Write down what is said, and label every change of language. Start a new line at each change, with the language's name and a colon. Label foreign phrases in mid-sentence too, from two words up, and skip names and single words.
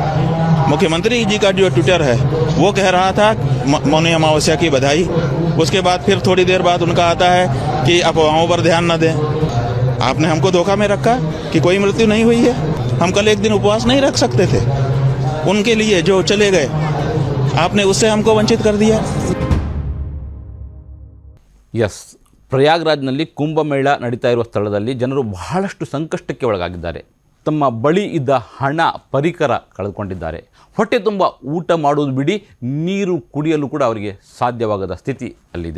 Hindi: मुख्यमंत्री जी का जो ट्विटर है वो कह रहा था मौनी अमावस्या की बधाई। उसके बाद फिर थोड़ी देर बाद उनका आता है कि अफवाहों पर ध्यान न दें। आपने हमको धोखा में रखा कि कोई मृत्यु नहीं हुई है। हम कल एक दिन उपवास नहीं रख सकते थे उनके लिए जो चले गए, आपने उससे हमको वंचित कर दिया।
Kannada: ಯಸ್, ಪ್ರಯಾಗ್ರಾಜ್ನಲ್ಲಿ ಕುಂಭಮೇಳ ನಡೀತಾ ಇರುವ ಸ್ಥಳದಲ್ಲಿ ಜನರು ಬಹಳಷ್ಟು ಸಂಕಷ್ಟಕ್ಕೆ ಒಳಗಾಗಿದ್ದಾರೆ. ತಮ್ಮ ಬಳಿ ಇದ್ದ ಹಣ, ಪರಿಕರ ಕಳೆದುಕೊಂಡಿದ್ದಾರೆ. ಹೊಟ್ಟೆ ತುಂಬ ಊಟ ಮಾಡುವುದು ಬಿಡಿ, ನೀರು ಕುಡಿಯಲು ಕೂಡ ಅವರಿಗೆ ಸಾಧ್ಯವಾಗದ ಸ್ಥಿತಿ ಅಲ್ಲಿದೆ.